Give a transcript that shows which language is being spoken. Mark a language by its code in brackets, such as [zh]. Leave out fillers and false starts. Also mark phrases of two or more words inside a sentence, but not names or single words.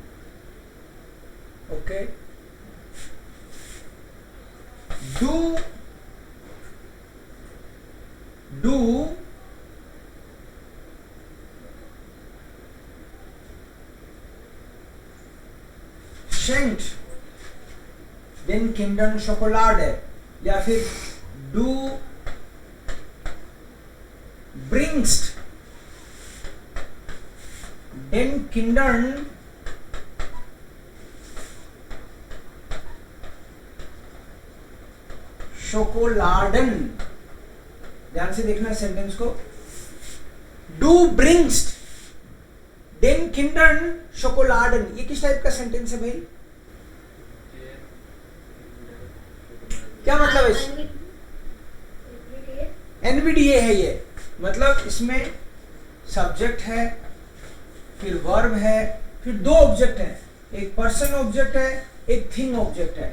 [de] okay, du schenkt den Kindern Schokolade, [hi] या फिर du [de] bringst den Kindern Schokoladen। [hi] ध्यान से देखना सेंटेंस को, [de] du bringst den Kindern Schokoladen, [hi] ये किस टाइप का सेंटेंस है भाई? क्या मतलब है? एनवीडीए है ये, मतलब इसमें सब्जेक्ट है, फिर वर्ब है, फिर दो ऑब्जेक्ट है, एक [en] person object [hi] है, एक [en] thing object [hi] है।